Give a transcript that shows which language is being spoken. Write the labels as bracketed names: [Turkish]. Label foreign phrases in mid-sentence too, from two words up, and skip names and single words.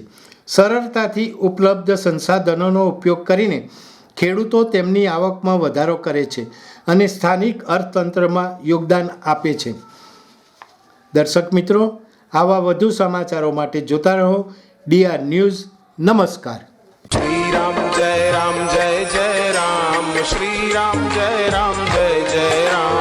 [Gujarati] સરળતાથી ઉપલબ્ધ સંસાધનોનો ઉપયોગ કરીને ખેડૂતો તેમની આવકમાં વધારો કરે છે અને સ્થાનિક અર્થતંત્રમાં યોગદાન આપે છે। દર્શક મિત્રો, આવા વધુ સમાચારો માટે જોતા રહો ડીઆર ન્યૂઝ। નમસ્કાર। [Hindi] श्री राम जय जय राम श्री राम जय जय राम।